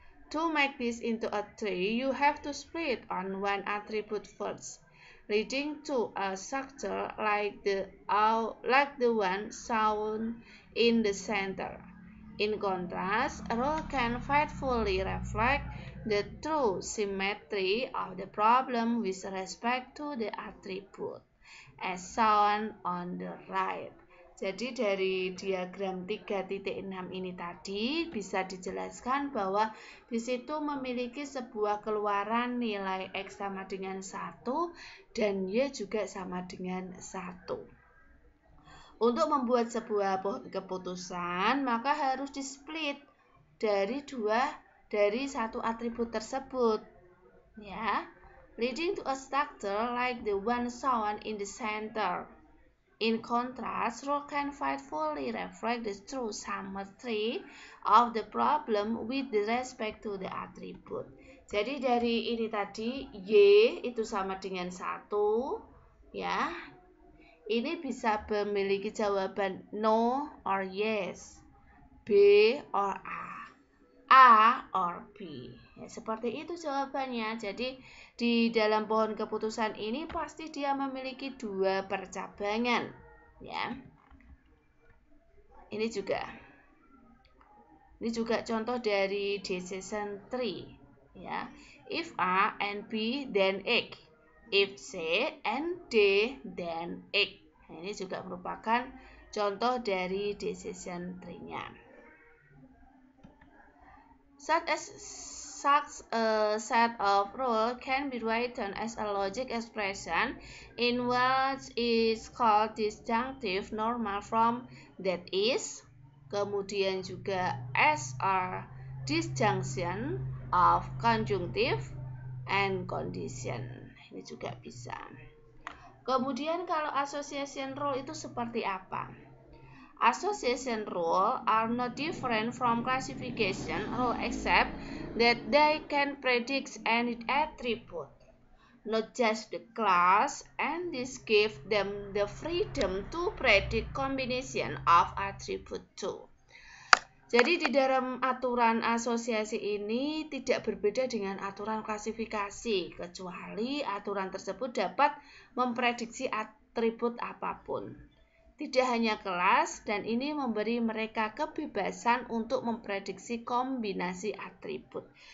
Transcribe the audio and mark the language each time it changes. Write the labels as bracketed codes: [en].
[en] To make this into a tree, you have to split on one attribute first, leading to a structure like the one shown in the center. In contrast, a rule can faithfully reflect the true symmetry of the problem with respect to the attribute, as shown on the right. [id] Jadi dari diagram 3.6 ini tadi bisa dijelaskan bahwa di situ memiliki sebuah keluaran nilai X sama dengan 1 dan Y juga sama dengan 1. Untuk membuat sebuah keputusan maka harus di-split dari satu atribut tersebut. [en] Ya, leading to a structure like the one shown in the center. In contrast, rule can faithfully reflect the true symmetry of the problem with respect to the attribute. [id] Jadi dari ini tadi Y itu sama dengan 1 ya. Ini bisa memiliki jawaban [en] no or yes, B or A or B. [id] Ya, seperti itu jawabannya. Jadi di dalam pohon keputusan ini pasti dia memiliki 2 percabangan. Ya. Ini juga contoh dari decision tree. Ya. [en] If A and B then X. If C and D then X. [id] Nah, ini juga merupakan contoh dari decision tree-nya. [en] Such a set of rules can be written as a logic expression in what is called disjunctive normal form, that is, [id] kemudian juga [en] as a disjunction of conjunctive and condition. [id] Ini juga bisa. Kemudian kalau association rule itu seperti apa? [en] Association rule are not different from classification rule except that they can predict any attribute, not just the class, and this gives them the freedom to predict combination of attribute too. [id] Jadi di dalam aturan asosiasi ini tidak berbeda dengan aturan klasifikasi, kecuali aturan tersebut dapat memprediksi atribut apapun. Tidak hanya kelas, dan ini memberi mereka kebebasan untuk memprediksi kombinasi atribut.